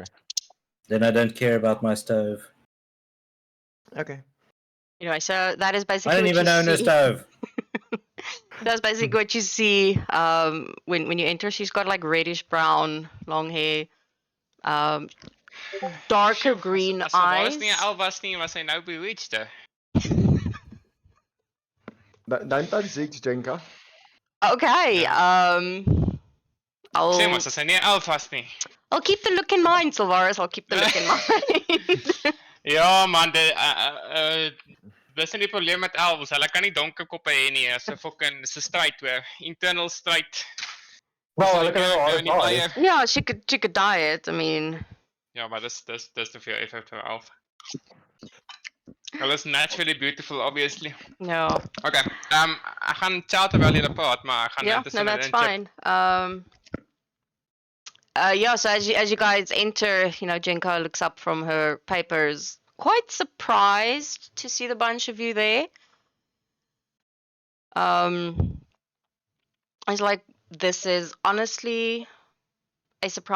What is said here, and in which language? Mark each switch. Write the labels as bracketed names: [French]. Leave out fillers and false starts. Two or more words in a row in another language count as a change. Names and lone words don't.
[English] Then I don't care about my stove. Okay. Anyway, so that is basically. I don't what even you own a see. stove. That's basically what you see when you enter. She's got like reddish brown, long hair, darker green eyes. [Afrikaans] Al was nie, was hy nou bewitched? [English] Don't touch Zeke's Jenka. Okay. [Afrikaans] Sê maar, as hy nie elf was nie. [English] I'll keep the look in mind, Sylvaris. I'll keep the look in mind. [Afrikaans] Ja man, dis nie die probleem met elves. Hulle kan nie donker koppe hê nie. Dis 'n fucking stryd hoor. Internal stryd. [English] Well, look at [Afrikaans] Nou nie [English] her. [Afrikaans] baie- [English] Yeah, she could dye it. I mean, [Afrikaans] Ja, maar dis te veel effort vir elf. Hulle is [English] naturally beautiful, [Afrikaans] obviously. [English] no. [Afrikaans] Okay, ek gaan chat terwyl julle praat, maar ek gaan [English] Yeah, [Afrikaans] intussen [English] no, that's [Afrikaans] in chip. [English] fine. Yeah, so as you guys enter, Jenka looks up from her papers, quite surprised to see the bunch of you there. I was like, this is honestly a surprise.